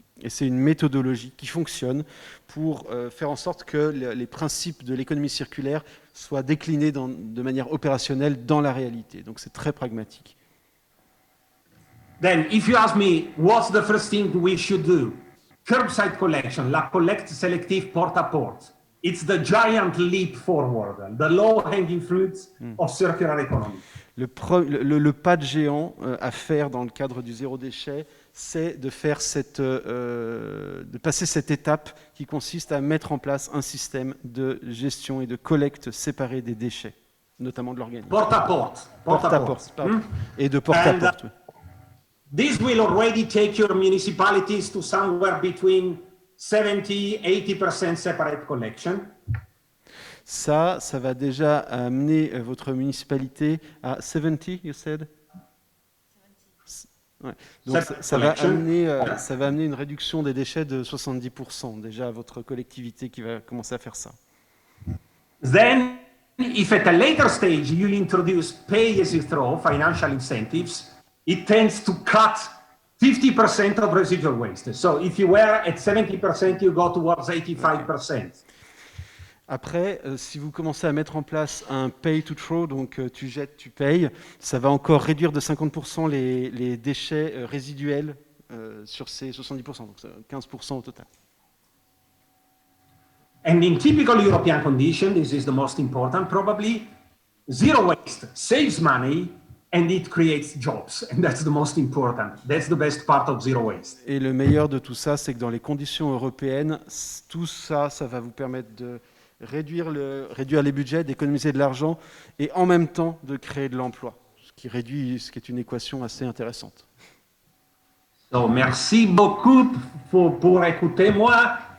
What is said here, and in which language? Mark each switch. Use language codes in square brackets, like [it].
[fr] Et c'est une méthodologie qui fonctionne pour faire en sorte que les principes de l'économie circulaire soient déclinés de manière opérationnelle dans la réalité. Donc c'est très pragmatique. [en] Then, if you ask me, what's the first thing we should do? Curbside collection, [fr] la collecte sélective porte à porte. [en] It's the giant leap forward, the low-hanging fruits of circular economy. [fr] Le pas de géant à faire dans le cadre du zéro déchet, c'est de faire de passer cette étape qui consiste à mettre en place un système de gestion et de collecte séparée des déchets, notamment de l'organique. Porte à porte. Et de porte à porte. [en] This will already take your municipalities to somewhere between 70-80% separate collection. [fr] Ça va déjà amener votre municipalité à 70, [en] you said? [fr] 70. Ouais. Donc ça va amener une réduction des déchets de 70% déjà à votre collectivité qui va commencer à faire ça. [en] Then, if at a later stage you introduce pay as you throw, financial incentives, it tends to cut 50% of residual waste. So if you were at 70%, you go towards 85%. [fr] Après, si vous commencez à mettre en place un pay to throw, donc tu jettes, tu payes, ça va encore réduire de 50% les déchets résiduels sur ces 70%, donc 15% au total. [en] And in typical European conditions, this is the most important probably, zero waste saves money and it creates jobs. And that's the most important. That's the best part of zero waste. [fr] Et le meilleur de tout ça, c'est que dans les conditions européennes, tout ça, ça va vous permettre de réduire les budgets, d'économiser de l'argent et en même temps de créer de l'emploi, ce qui est une équation assez intéressante. So, merci beaucoup pour écouter moi.